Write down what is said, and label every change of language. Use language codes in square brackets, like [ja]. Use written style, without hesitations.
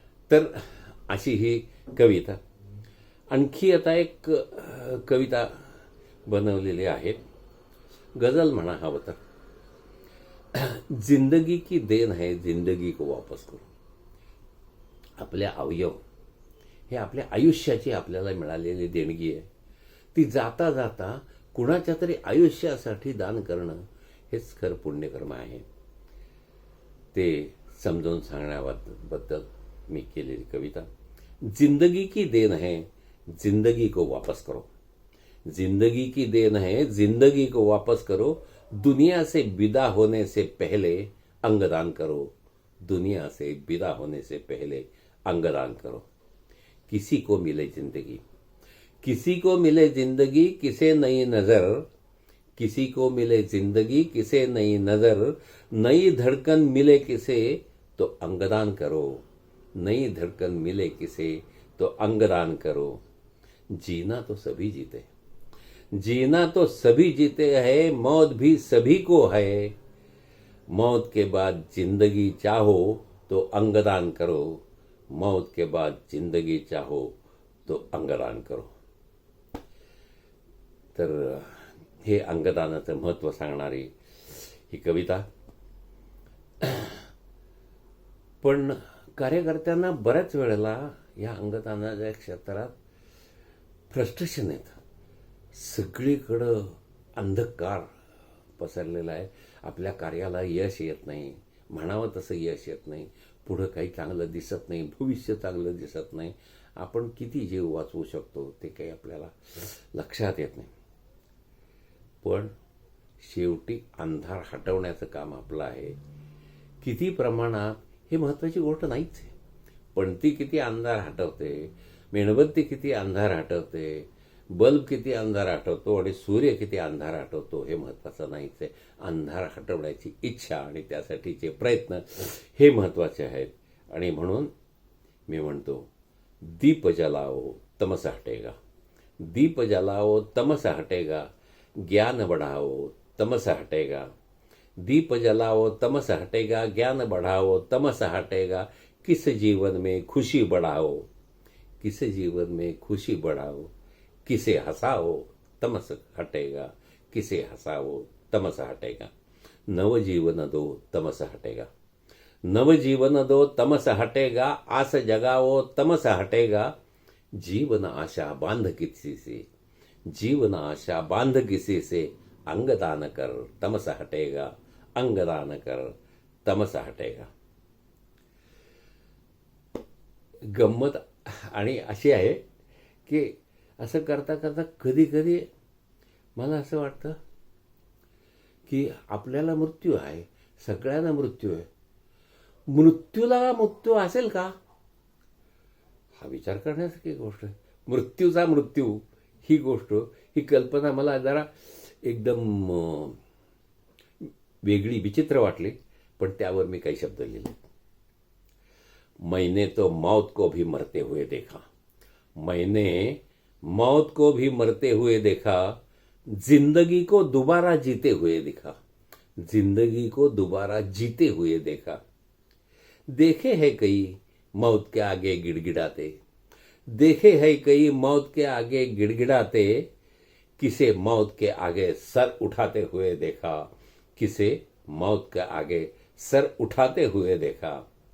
[mr] तर अशी ही कविता. आणखी आता एक कविता बनवलेली आहे, गजल म्हणा हवं तर. [hi] जिंदगी की देन है, जिंदगी को वापस करो. [mr] आपल्या अवयव हे आपल्या आयुष्याची आपल्याला मिळालेली देणगी आहे. ती जाता जाता कुणाच्या तरी आयुष्यासाठी दान करणं हेच खरं पुण्यकर्म आहे. ते समजावून सांगण्याबद्दल मी केलेली कविता. [hi] जिंदगी की देन है, जिंदगी को वापस करो. जिंदगी की देन है, जिंदगी को वापस करो. दुनिया से विदा होने से पहले अंगदान करो, दुनिया से विदा होने से पहले अंगदान करो. किसी को मिले जिंदगी, किसी को मिले जिंदगी किसे नई नजर, किसी को मिले जिंदगी किसे नई नजर. नई धड़कन मिले किसे तो अंगदान करो, नई धड़कन मिले किसे तो अंगदान करो. जीना तो सभी जीते, जीना तो सभी जीते हैं, मौत भी सभी को है. मौत के बाद जिंदगी चाहो तो अंगदान करो, मौत के बाद जिंदगी चाहो तो अंगदान करो. तर [mr] हे अंगदानाचं महत्त्व सांगणारी ही कविता. पण कार्यकर्त्यांना बऱ्याच वेळेला या अंगदानाच्या क्षेत्रात फ्रस्ट्रेशन येतं. सगळीकडं अंधकार पसरलेला आहे. आपल्या कार्याला यश येत नाही, म्हणावं तसं यश येत नाही, पुढं काही चांगलं दिसत नाही, भविष्य चांगलं दिसत नाही. आपण किती जीव वाचवू शकतो ते काही आपल्याला लक्षात येत नाही. पण शेवटी अंधार हटवण्याचं काम आपलं आहे. किती प्रमाणात हे महत्त्वाची गोष्ट नाहीच आहे, पण ती किती अंधार हटवते, मेणबत्ती किती अंधार हटवते, बल्ब किती अंधार हटवतो आणि सूर्य किती अंधार हटवतो हे महत्त्वाचं नाहीच आहे. अंधार हटवण्याची इच्छा आणि त्यासाठीचे प्रयत्न हे महत्त्वाचे आहेत. आणि म्हणून मी म्हणतो, [hi] दीप जलाओ तमस हटेगा, दीप जलाओ तमस हटेगा, ज्ञान बढ़ाओ तमस हटेगा, दीप जलाओ तमस हटेगा, ज्ञान बढ़ाओ तमस हटेगा, किस जीवन में खुशी बढ़ाओ, किस जीवन में खुशी बढ़ाओ, किसे हंसाओ तमस हटेगा, किसे हंसाओ तमस हटेगा, नवजीवन दो तमस हटेगा, नवजीवन दो तमस हटेगा, आस जगाओ तमस हटेगा, जीवन आशा बांध किसी से, जीवन आशा बांध किसी से, अंगदान कर तमस हटेगा, अंगदान कर तमस हटेगा. [mr] गंमत आणि अशी आहे की असं करता करता कधी कधी मला असं वाटतं की आपल्याला मृत्यू आहे, सगळ्यांना मृत्यू आहे. मृत्यूला मृत्यू असेल का, हा विचार करण्यासारखी गोष्ट आहे. मृत्यूचा मृत्यू ही गोष्ट, ही कल्पना मला जरा एकदम वेगळी विचित्र वाटली, पण त्यावर मी काही शब्द लिहिले. [hi] मैंने तो मौत को भी मरते हुए देखा, मैंने मौत को भी मरते हुए देखा, जिंदगी को दोबारा जीते हुए देखा, जिंदगी को दोबारा जीते हुए देखा, देखे है कई मौत के आगे गिड़गिड़ाते, देखे है कई मौत के आगे गिड़गिड़ाते, किसे मौत के आगे सर उठाते हुए देखा, किसे मौत के आगे सर उठाते हुए देखा,